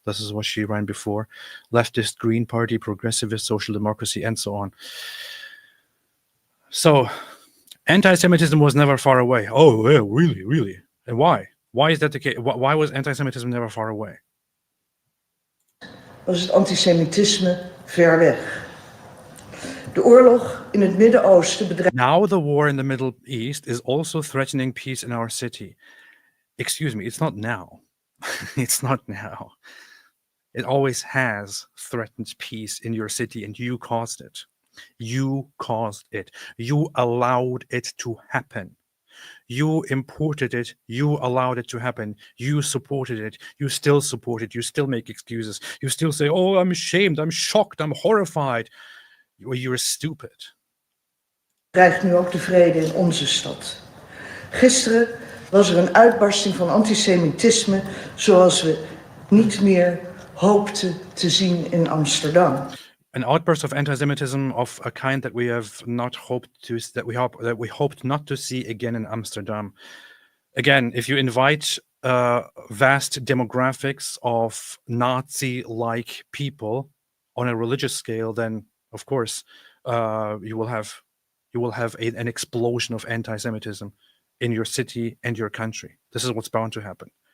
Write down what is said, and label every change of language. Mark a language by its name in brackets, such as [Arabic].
[English] This is what she ran before. Leftist Green Party, progressivist social democracy, and so on. So anti-Semitism was never far away. Oh, yeah, really? And why? Why is that the case? Why was anti-Semitism never far away? [Dutch] Was het antisemitisme ver weg. De oorlog in het Midden-Oosten bedreigt. [English] Now the war in the Middle East is also threatening peace in our city. Excuse me, it's not now. It's not now. It always has threatened peace in your city, and you caused it. You caused it. You allowed it to happen. You imported it. You allowed it to happen. You supported it. You still support it. You still make excuses. You still say, oh, I'm ashamed. I'm shocked. I'm horrified. You're stupid. [Dutch] Dreigt nu ook de vrede in onze stad. Gisteren was er een uitbarsting van antisemitisme zoals we niet meer hoopten te zien in Amsterdam. [English] An outburst of anti-Semitism of a kind that we have not hoped to, that we hoped not to see again in Amsterdam. Again, if you invite vast demographics of Nazi-like people on a religious scale, then of course you will have an explosion of anti-Semitism in your city and your country. This is what's bound to happen.